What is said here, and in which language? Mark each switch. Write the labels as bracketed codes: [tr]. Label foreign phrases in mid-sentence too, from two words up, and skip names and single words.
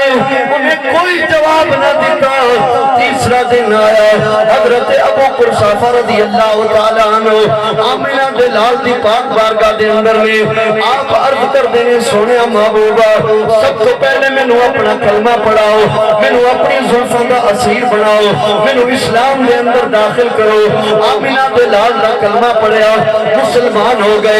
[ur] انہیں کوئی جواب نہ دیتا۔ [pa] تیسرا دن آیا، حضرت ابو قرصافہ [ar] رضی اللہ تعالیٰ عنہ [pa] آمینہ دے لال دی پاک بارگاہ دے اندر میں آپ عرض کر دینے سونیا محبوبہ سب تو پہلے میں نو اپنا کلمہ پڑھاؤ، میں نو اپنی زلفوں دا اسیر بناؤ، میں نو اسلام دے اندر داخل کرو۔ آمینہ دے لال دا کلمہ پڑھیا، مسلمان ہو گئے۔